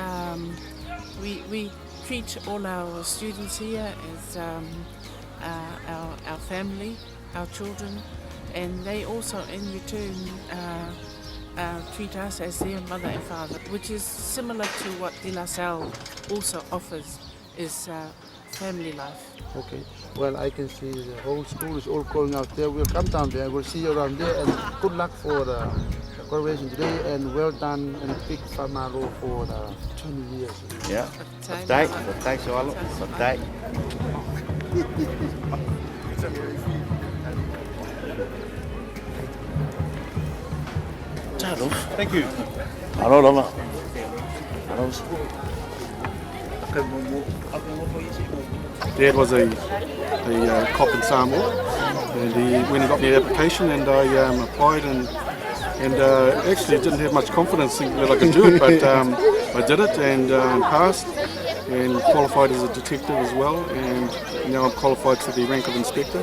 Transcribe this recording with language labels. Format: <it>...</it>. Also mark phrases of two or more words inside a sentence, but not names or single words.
<en>treat all our students here as our family, our children, and they also in return treat us as their mother and father, which is similar to what De La Salle also offers, is family life. Okay, well, I can see the whole school is all going out there. We'll come down there, we'll see you around there, and good luck for Congratulations today and well done and big whamaro for the 20 years. Yeah.</en> <sm>Fatai soalo. Fatai.</sm> <en>Thank you. Hello, Lona. Dad was a cop in Salāmo, and he went and got me an application, and I applied and actually didn't have much confidence thinking that I could do it, but I did it and passed and qualified as a detective as well, and now I'm qualified to the rank of inspector.</en>